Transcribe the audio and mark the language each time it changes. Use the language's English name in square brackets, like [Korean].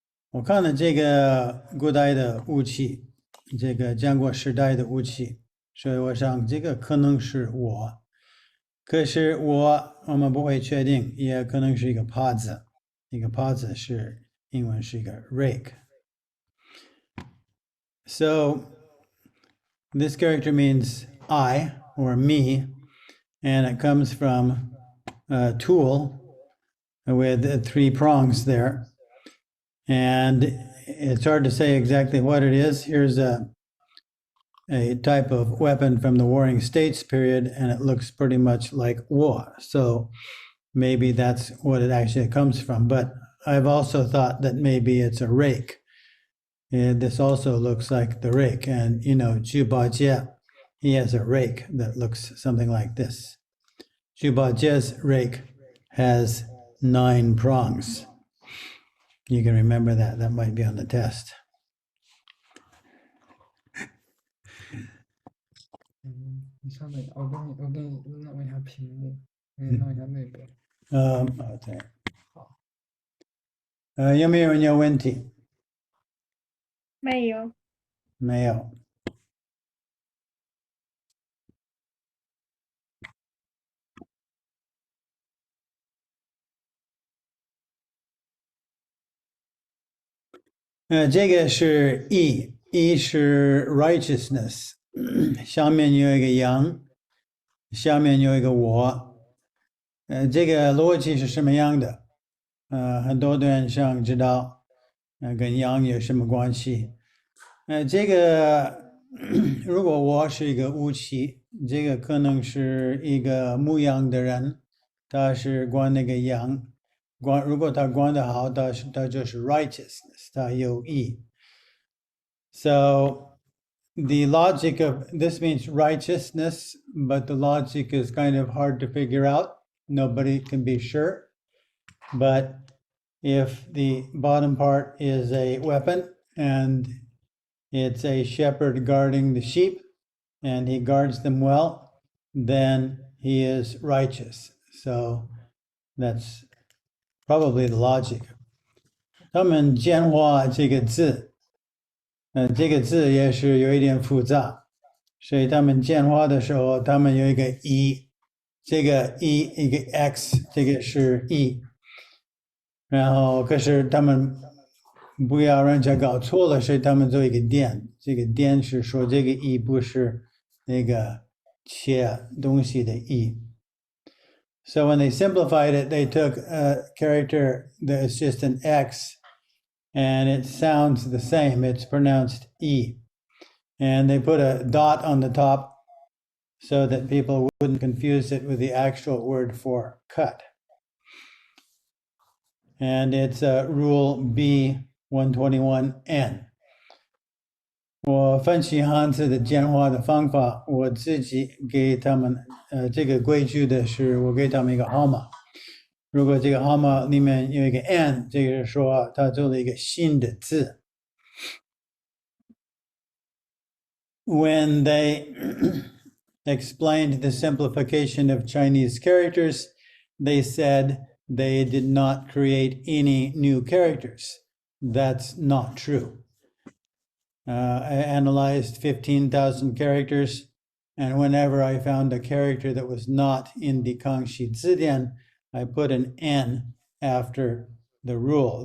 [Chinese] 我看了这个古代的武器，这个战国时代的武器，所以我想这个可能是我。可是我们不会确定，也可能是一个耙子。一个耙子是英文是一个 rake。 [English] So this character means I or me, and it comes from a tool with 3 prongs there. And it's hard to say exactly what it is. Here's a type of weapon from the Warring States period, and it looks pretty much like war. So maybe that's what it actually comes from. But I've also thought that maybe it's a rake. And this also looks like the rake. And, you know, Zhu Bajie, he has a rake that looks something like this. Zhu Bajie's rake has 9 prongs. You can remember that. That might be on the test. [Chinese] 你上面，我给你弄一下屏幕，给你弄一下那边。对。好。有没有人有问题？没有。没有。这个是 E 是 righteousness， 下面有一个羊，下面有一个我。这个逻辑是什么样的？很多的人想知道，跟羊有什么关系？这个如果我是一个武器，这个可能是一个牧羊的人，他是管那个羊。如果他管得好，他就是 righteousness， 他有义。 [English] So the logic of this means righteousness, but the logic is kind of hard to figure out. Nobody can be sure. But if the bottom part is a weapon and it's a shepherd guarding the sheep and he guards them well, then he is righteous. So that's probably the logic. [Chinese] 他们简化这个字，这个字也是有一点复杂，所以他们简化的时候，他们有一个 e， 这个 e 一个 x， 这个是 e， 然后可是他们不要让人家搞错了，所以他们做一个点，这个点是说这个 e 不是那个切东西的 e。 [English] So when they simplified it, they took a character that's just an X and it sounds the same. It's pronounced E. And they put a dot on the top so that people wouldn't confuse it with the actual word for cut. And it's rule B121N. [Chinese] 我分析汉字的简化的方法，我自己给他们，这个规矩的是我给他们一个号码。如果这个号码里面有一个 n， 这个是说他做了一个新的字。 [English] When they explained the simplification of Chinese characters, they said they did not create any new characters. That's not true. I analyzed 15,000 characters, and whenever I found a character that was not in the Kangxi Zidian, I put an N after the rule.